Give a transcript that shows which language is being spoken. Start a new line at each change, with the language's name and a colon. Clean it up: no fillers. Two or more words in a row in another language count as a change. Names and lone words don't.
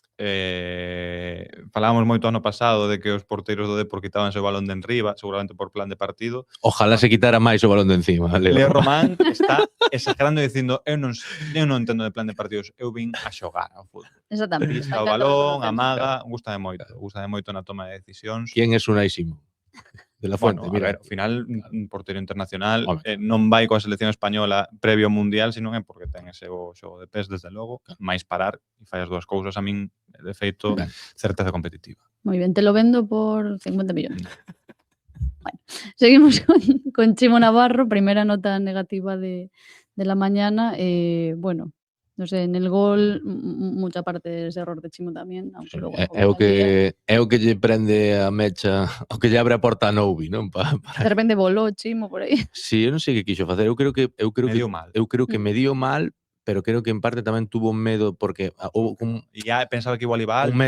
Galician: falábamos moito ano pasado de que os porteiros do Depor quitábanse o balón de enriba, seguramente por plan de partido. Ojalá se quitara máis o balón de encima. Leo Román está exagerando e dicindo eu non entendo de plan de partidos, eu vin a xogar ao fútbol. Exactamente. Pisa o balón, amaga, gústame moito na toma de decisións.
Spanish: ¿Quién es Unai Simón? De la Fuente, Bueno, a mira.
Galician: ver, ao final, un portero internacional Home. non vai coa selección española previo ao Mundial, senón é porque ten ese xogo de pes, desde logo, máis parar e fai as dúas cousas, a min, de feito, Ben. certeza competitiva.
Spanish: Muy bien, te lo vendo por 50 millones. Bueno, seguimos con Chimo Navarro, primera nota negativa de la mañana. Bueno, no sé, en el gol, mucha parte es error de Chimo tamén, aunque luego...
Galician: É o que lle prende a mecha, o que lle abre a porta a Noubi, non? De repente volou Chimo por aí. Sí, eu non sei que quixo facer. Eu creo que Mediu mal. Eu creo que mediu mal, pero creo que en parte tamén tuvo medo porque houve un
Spanish: E ya pensaba que igual iba alto.